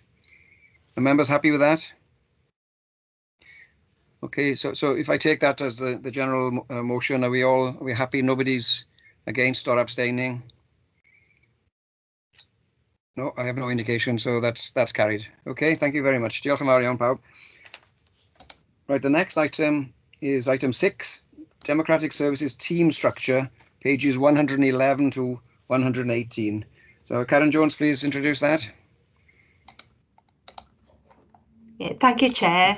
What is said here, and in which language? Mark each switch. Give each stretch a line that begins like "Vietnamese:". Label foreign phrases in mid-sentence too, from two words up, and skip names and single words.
English: Are members happy with that? Okay, so if I take that as the general motion, are we happy? Nobody's against or abstaining? No, I have no indication, so that's carried. Okay, thank you very much.
Welsh: Diolch yn fawr iawn, pawb.
English: Right, the next item is item 6, Democratic Services Team Structure, pages 111 to 118. So Karen Jones, please introduce that. Yeah, thank you, Chair.